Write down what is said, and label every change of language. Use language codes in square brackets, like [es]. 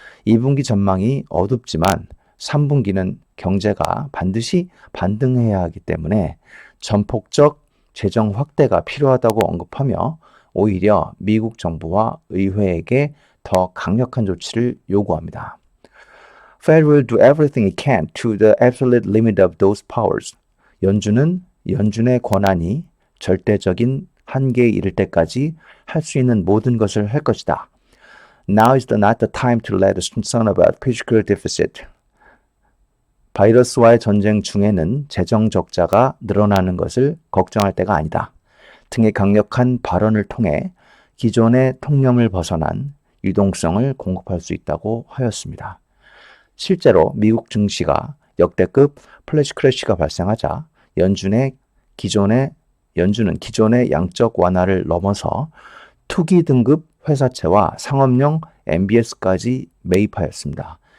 [ko] 2분기 전망이 어둡지만 3분기는 경제가 반드시 반등해야 하기 때문에 전폭적 재정 확대가 필요하다고 언급하며 오히려 미국 정부와 의회에게 더 강력한 조치를 요구합니다. [en] Fed will do everything it can to the absolute limit of those powers. [ko] 연준의 권한이 절대적인 한계에 이를 때까지 할 수 있는 모든 것을 할 것이다. [en] Now is not the time to let us concern about fiscal deficit. [ko] 바이러스와의 전쟁 중에는 재정 적자가 늘어나는 것을 걱정할 때가 아니다. 등의 강력한 발언을 통해 기존의 통념을 벗어난 유동성을 공급할 수 있다고 하였습니다. 실제로 미국 증시가 역대급 플래시 크래시가 발생하자 연준은 기존의 양적 완화를 넘어서 투기 등급 회사채와 상업용 MBS까지 매입하였습니다.